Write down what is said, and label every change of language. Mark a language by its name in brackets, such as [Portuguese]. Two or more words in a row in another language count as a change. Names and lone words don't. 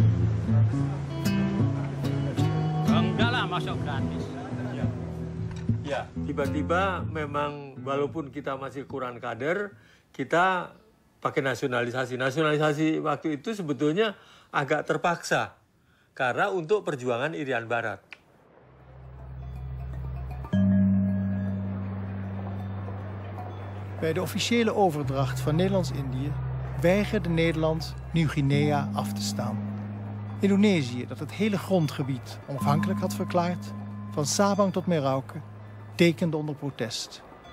[Indonesian] Enggak lah, masuk gratis. Ya, tiba-tiba memang walaupun kita masih kurang kader, kita pakai nasionalisasi. Nasionalisasi waktu itu sebetulnya agak terpaksa karena untuk perjuangan Irian Barat. [Dutch] Bij de officiële overdracht van Nederlands-Indië weigerde Nederland Nieuw-Guinea af te staan. Indonesië, dat het hele grondgebied onafhankelijk had verklaard, van Sabang tot Merauke, tekende onder protest.